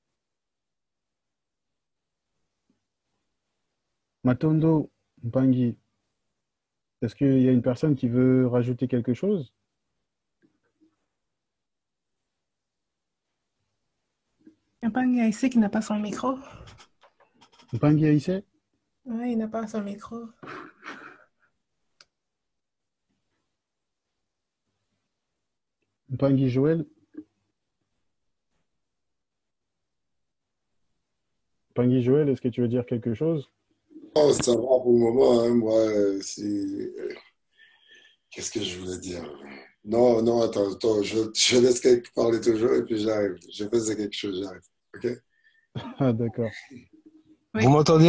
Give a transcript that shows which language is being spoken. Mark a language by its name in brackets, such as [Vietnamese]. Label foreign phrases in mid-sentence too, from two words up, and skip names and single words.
[French] Matondo Mpangi, est-ce qu'il y a une personne qui veut rajouter quelque chose? Il n'y a pas un gars ici qui n'a pas son micro. Mpangi Aïssé? Ouais, il n'a pas son micro. Mpangi Joël? Mpangi Joël, est-ce que tu veux dire quelque chose? Oh, ça va pour le moment, hein, moi, qu'est-ce que je voulais dire? Non, non, attends, je laisse quelqu'un parler toujours et puis j'arrive. Je fais quelque chose, j'arrive. OK? Ah, d'accord. Oui. Vous m'entendez là? Vous